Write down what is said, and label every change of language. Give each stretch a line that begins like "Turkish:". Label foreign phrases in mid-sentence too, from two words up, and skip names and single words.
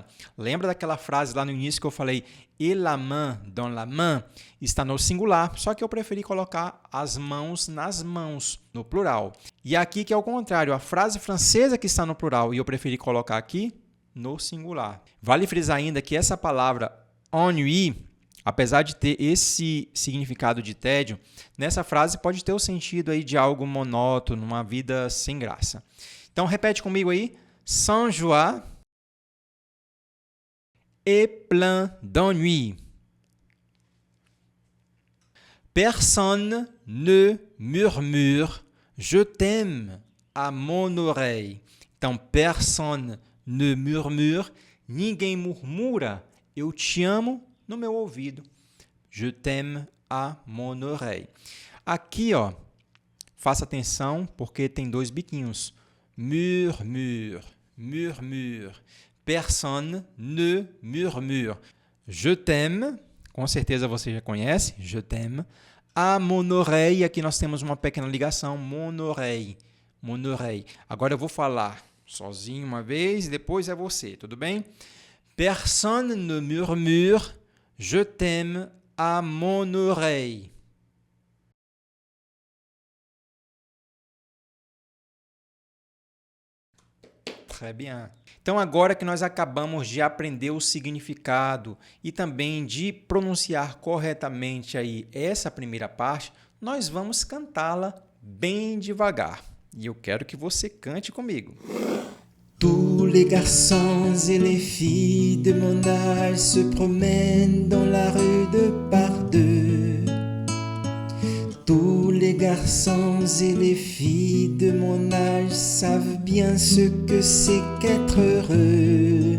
Portuguese: Lembra daquela frase lá no início que eu falei
French: et la main dans la main?
Portuguese: Está no singular, só que eu preferi colocar as mãos nas mãos, no plural. E aqui que é o contrário, a frase francesa que está no plural e eu preferi colocar aqui no singular. Vale frisar ainda que essa palavra ennui, apesar de ter esse significado de tédio, nessa frase pode ter o sentido aí de algo monótono, uma vida sem graça. Então, repete comigo aí.
French: Sans joie et plein d'ennui. Personne ne murmure « Je t'aime » à mon oreille. Então, personne ne murmure,
Portuguese: ninguém murmura, eu te amo no meu ouvido.
French: Je t'aime à mon oreille.
Portuguese: Aqui, ó, faça atenção porque tem dois biquinhos.
French: Murmure, murmure. Personne ne murmure. Je t'aime,
Portuguese: com certeza você já conhece,
French: je t'aime. À mon oreille,
Portuguese: aqui nós temos uma pequena ligação,
French: mon oreille, mon oreille.
Portuguese: Agora eu vou falar Sozinho uma vez e depois é você, tudo bem?
French: Personne ne murmure je t'aime à mon oreille. Très bien.
Portuguese: Então, agora que nós acabamos de aprender o significado e também de pronunciar corretamente aí essa primeira parte, nós vamos cantá-la bem devagar. E eu quero que você cante comigo.
French: Tous les garçons et les filles de mon âge se promènent dans la rue de par deux. Tous les garçons et les filles de mon âge savent bien ce que c'est qu'être heureux.